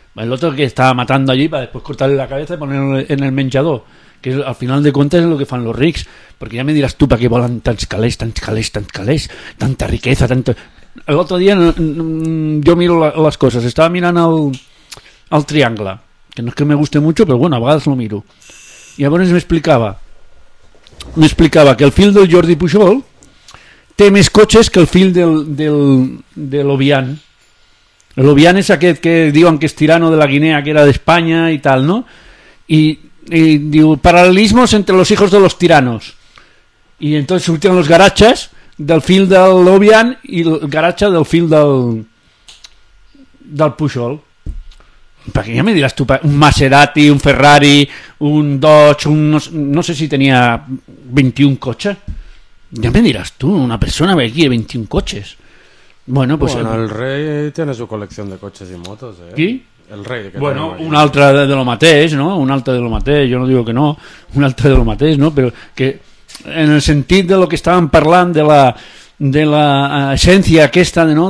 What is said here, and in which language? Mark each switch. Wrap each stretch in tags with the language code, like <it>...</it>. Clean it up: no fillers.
<es>El otro que estaba matando allí para después cortarle la cabeza y ponerlo en el menjador, que es, al final de cuentas, es lo que</es> <ca>fan los rics.</ca> <es>Porque ya me dirás tú, ¿para qué volan tantos calés, tanta riqueza, tanto? El otro día yo miro las cosas, estaba mirando al triángulo, que no es que me guste mucho, pero bueno, a veces lo miro.</es> <ca>Y a veces me explicaba que el fill del Jordi Pujol té més cotxes que el fill de l'Obian. L'Obian és aquest que diuen que és tirano de la Guinea, que era d'Espanya i tal, no? I diu,</ca> <es>paral·lelismos entre los hijos de los tiranos.</es> <ca>I entonces surten los garatxes del fill de l'Obian i el garatxa del fill del Pujol. Perquè ja me diràs tu, un Maserati, un Ferrari, un Dodge, un no sé si tenia 21 cotxes.</ca> <es>Ya me dirás tú, una persona que quiere 21 coches. Bueno, pues bueno, el rey tiene su colección de coches y motos, ¿eh? ¿Qué? El rey.</es> <ca>Que bueno, un altre de lo mateix, ¿no? Un altre de lo mateix,</ca> <es>yo no digo que no,</es> <ca>un altre de lo mateix, ¿no?</ca> <es>Pero que en el sentit de lo que estaban parlant de la esencia aquesta, ¿no?</es>